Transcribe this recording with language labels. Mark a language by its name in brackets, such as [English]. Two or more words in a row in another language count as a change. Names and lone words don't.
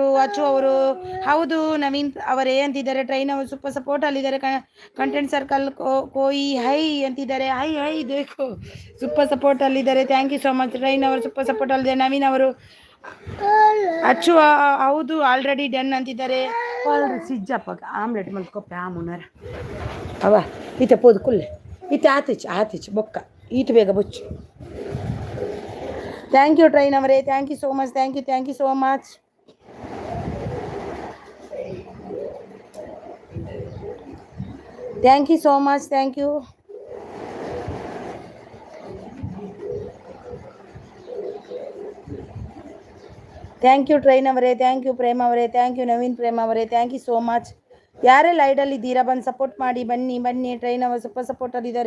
[Kannada] ಅಚ್ಚು ಅವರು ಹೌದು ನವೀನ್ ಅವರೇ ಅಂತಿದ್ದಾರೆ. ಟ್ರೈನ್ ಅವರು [English] super support [Kannada] ಅಲ್ಲಿದ್ದಾರೆ. ಕಂಟೆಂಟ್ ಸರ್ಕಲ್ ಕೋಯಿ ಹೈ ಅಂತಿದ್ದಾರೆ. ಹೈ ಬೇಕು [English] super support [Kannada] ಅಲ್ಲಿದ್ದಾರೆ. [English] thank you so much. [Kannada] ಟ್ರೈನ್ ಅವರು [English] super support [Kannada] ಅಲ್ಲಿದ್ದಾರೆ. ನವೀನ್ ಅವರು ಅಚ್ಚು ಹೌದು [English] already done [Kannada] ಅಂತಿದ್ದಾರೆ. [Tulu] ಸಿಜ್ಜಪ್ಪ ಆಮ್ಲೆಟ್ ಮಲ್ಕೊಪ್ಪೆ ಆಮುನರ ಅವ ಈತ ಪೋದು ಕುಲ್ಲೆ ಈತ ಆತಿಚ್ ಬೊಕ್ಕ ಈತ ಬೇಗ ಬೊಚ್ಚು. [English] thank you Train ಅವರೇ. thank you so much. thank you so much. thank you so much. thank you Train ಅವರೇ. thank you Prema ಅವರೇ. thank you [Kannada] ನವೀನ್ ಪ್ರೇಮ ಅವರೇ. [English] thank you so much. [Kannada] ಯಾರೆಲ್ಲ ಐಡಲ್ ಇದ್ದೀರಾ ಬಂದು ಸಪೋರ್ಟ್ ಮಾಡಿ. ಬನ್ನಿ ಟ್ರೈನ್ ಅವರು ಸೂಪರ್ ಸಪೋರ್ಟಲ್ಲಿದ್ದಾರೆ.